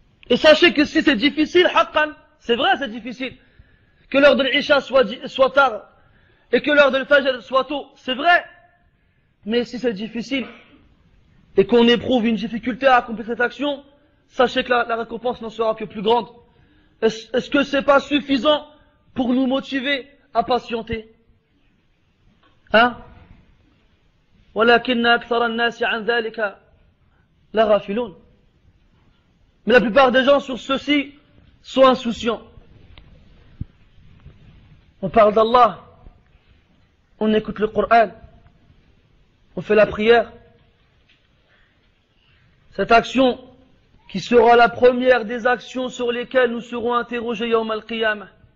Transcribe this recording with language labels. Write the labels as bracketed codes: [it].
[fr] Et sachez que si c'est difficile, haqqan, c'est vrai c'est difficile, que l'heure de l'Isha soit tard, et que l'heure de l'Fajr soit tôt, c'est vrai. Mais si c'est difficile, et qu'on éprouve une difficulté à accomplir cette action, sachez que la récompense n'en sera que plus grande. Est-ce que c'est pas suffisant pour nous motiver à patienter? Hein? [ar] ولكن أكثر الناس عن ذلك لغافلون. [fr] Mais la plupart des gens sur ceci sont insouciants. On parle d'Allah, on écoute le Coran, on fait la prière. Cette action qui sera la première des actions sur lesquelles nous serons interrogés yawm al-qiyamah.